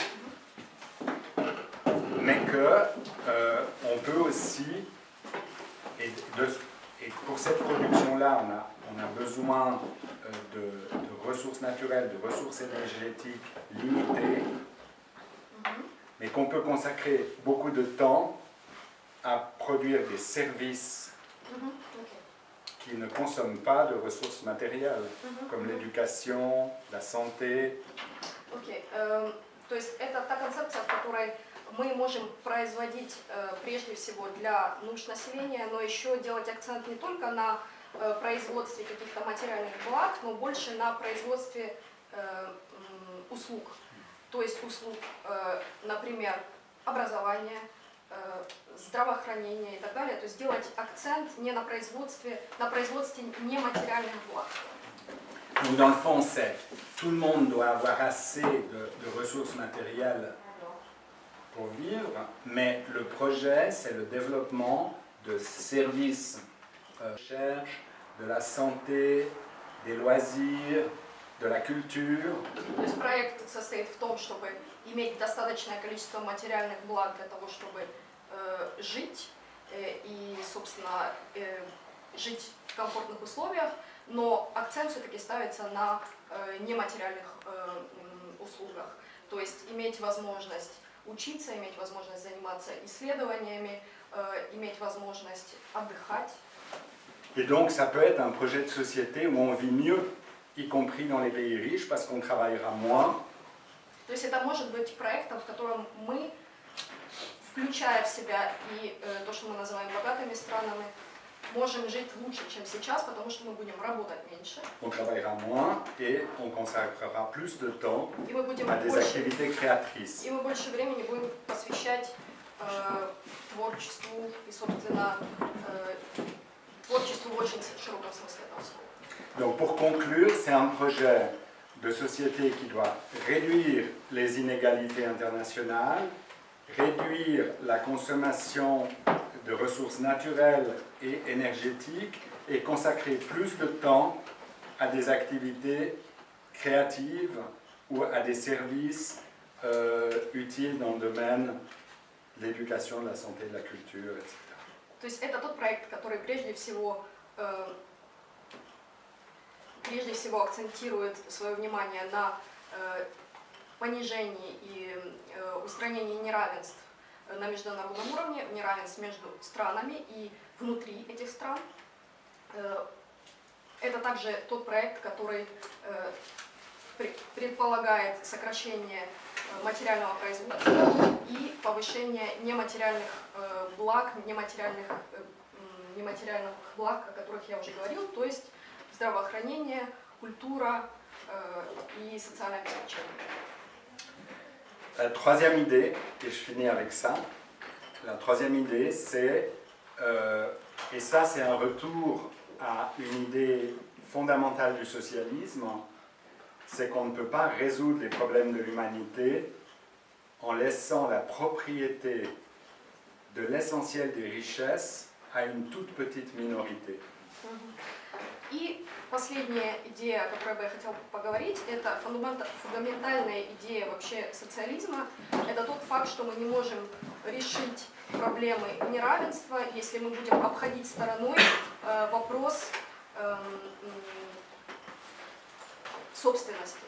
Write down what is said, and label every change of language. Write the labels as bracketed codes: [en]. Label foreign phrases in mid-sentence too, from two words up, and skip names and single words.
[fr] mais qu'on peut aussi, et pour cette production-là, on a besoin de ressources naturelles, de ressources énergétiques limitées, mais qu'on peut consacrer beaucoup de temps à produire des services qui ne consomment pas de ressources matérielles, comme l'éducation, la santé. [ru] Окей. То есть это та концепция, в которой мы можем производить прежде всего для нужд населения, но еще делать акцент не только на производстве каких-то материальных благ, но больше на производстве услуг. То есть услуг, например, образования, здравоохранения и так далее. То есть делать акцент не на производстве нематериальных благ. [fr] Donc dans le fond, c'est tout le monde doit avoir assez de ressources matérielles pour vivre, mais le projet, c'est le développement de services, recherche, de la santé, des loisirs, de la culture. [ru] То есть проект состоит в том, чтобы иметь достаточное количество материальных благ для того, чтобы жить и, собственно, жить в комфортных условиях, но акцент все-таки ставится на нематериальных услугах. То есть иметь возможность учиться, иметь возможность заниматься исследованиями, иметь возможность отдыхать. [fr] Et donc ça peut être un projet de société où on vit mieux, y compris dans les pays riches, parce qu'on travaillera moins. [ru] То есть это может быть проектом, в котором мы, включая в себя и то, что мы называем богатыми странами, можем жить лучше, чем сейчас, потому что мы будем работать меньше. [fr] On travaillera moins et on consacrera plus de temps [ru] И мы будем [fr] à des activités créatrices. [ru] И мы больше времени будем посвящать творчеству и, собственно, творчеству в очень широком смысле этого слова. [fr] Donc pour conclure, c'est un projet de société qui doit réduire les inégalités internationales, réduire la consommation de ressources naturelles et énergétiques et consacrer plus de temps à des activités créatives ou à des services utiles dans le domaine de l'éducation, de la santé, de la culture, etc. [ru] То есть это тот проект, который прежде всего акцентирует свое внимание на понижении и устранении неравенств на международном уровне, неравенств между странами и внутри этих стран. Это также тот проект, который предполагает сокращение материального производства и повышение нематериальных благ, нематериальных благ, о которых я уже говорил, то есть здравоохранение, культура и социальное обеспечение. [fr] La troisième idée, et je finis avec ça, la troisième idée c'est, et ça c'est un retour à une idée fondamentale du socialisme, c'est qu'on ne peut pas résoudre les problèmes de l'humanité en laissant la propriété de l'essentiel des richesses à une toute petite minorité. [ru] И последняя идея, о которой бы я хотела поговорить, это фундаментальная идея вообще социализма. Это тот факт, что мы не можем решить проблемы неравенства, если мы будем обходить стороной вопрос собственности.